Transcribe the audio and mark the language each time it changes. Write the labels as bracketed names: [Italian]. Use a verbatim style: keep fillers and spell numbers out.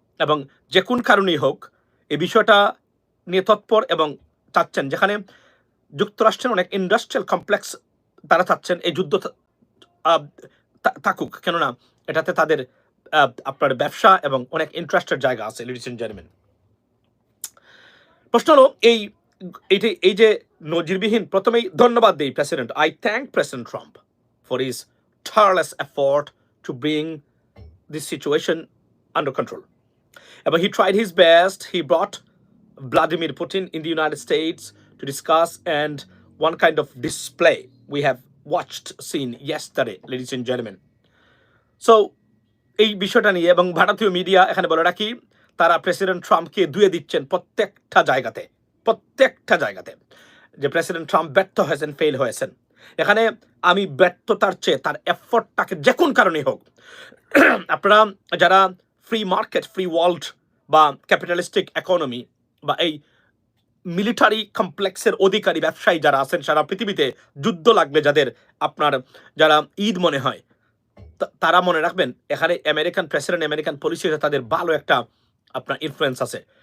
[Bangla] এবং যে কোন কারণেই হোক এই বিষয়টা নিয়ে তৎপর এবং চাচ্ছেন, যেখানে যুক্তরাষ্ট্রের অনেক ইন্ডাস্ট্রিয়াল কমপ্লেক্স তারা চাচ্ছেন এই যুদ্ধ থা- আহ, থা- থাকুক, কেননা এটাতে তাদের আহ, আপনার ব্যবসা এবং অনেক ইন্টারেস্টের জায়গা আছে, [English] Ladies and gentleman. [Bangla] প্রশ্ন হলো এই এইটি এই যে নজিরবিহীন, প্রথমেই ধন্যবাদ দেই president, [English] I thank president Trump for is tireless effort to bring this situation under control. But he tried his best. He brought Vladimir Putin in the United States to discuss, and one kind of display we have watched seen yesterday, ladies and gentlemen. [Bangla] So এই বিষয়টা নিয়ে, এবং ভারতীয় media এখানে বলে রাখি, তারা president ট্রাম্পকে ধুয়ে দিচ্ছেন প্রত্যেকটা জায়গাতে, প্রত্যেকটা জায়গাতে যে প্রেসিডেন্ট ট্রাম্প ব্যর্থ হয়েছেন, ফেল হয়েছেন। এখানে আমি ব্যর্থতার চেয়ে তার এফর্টটাকে যে কোন কারণেই হোক, আপনারা যারা ফ্রি মার্কেট, ফ্রি ওয়ার্ল্ড বা ক্যাপিটালিস্টিক ইকোনমি বা এই মিলিটারি কমপ্লেক্সের অধিকারী ব্যবসায়ী যারা আছেন সারা পৃথিবীতে, যুদ্ধ লাগবে যাদের, আপনার যারা ঈদ মনে হয়, তা- তারা মনে রাখবেন এখানে আমেরিকান প্রেসিডেন্ট, আমেরিকান পলিসিতে তাদের ভালো একটা আপনার ইনফ্লুয়েন্স আছে।